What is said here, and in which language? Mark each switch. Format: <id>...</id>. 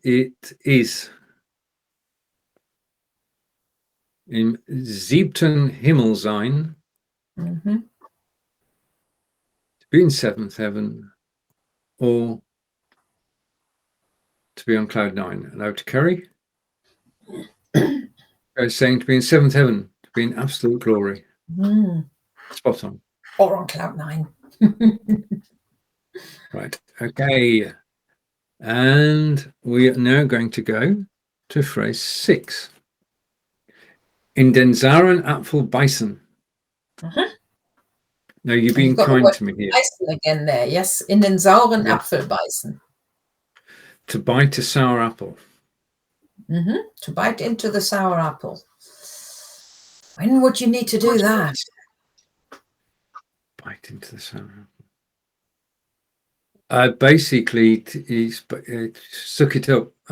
<en>It is</en> <de>im siebten Himmel sein.</de> <en>To be in 7th heaven, or to be on cloud 9. And over to Kerry. I was saying to be in 7th heaven, to be in absolute glory. Spot on. Or on cloud 9. Right. Okay. And we are now going to go to phrase 6.</en> <de>In den sauren Apfel beißen.</de> <en>Now you're being kind to me here. Beißen again there, yes.</en> <de>In den sauren Apfel beißen.</de> <en>To bite a sour apple. To bite into the sour apple. When would you need to do that? Bite into the sour apple. Basically, suck it up.</en>